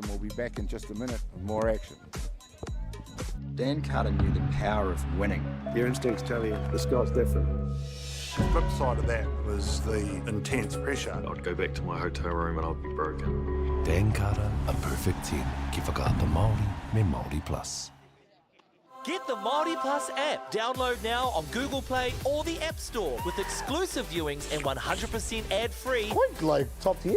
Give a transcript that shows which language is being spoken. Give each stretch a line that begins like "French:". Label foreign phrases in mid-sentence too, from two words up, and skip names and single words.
English: We'll be back in just a minute with more action. Dan Carter knew the power of winning. Your instincts tell you the score's different. The flip side of that was the intense pressure. I'd go back to my hotel room and I'd be broken. Dan Carter, a perfect team.
Māori: Ki whakaata Māori me Māori Plus.
English: Get the Māori Plus app. Download now on Google Play or the App Store with exclusive viewings and 100% ad-free. Quite like top tier.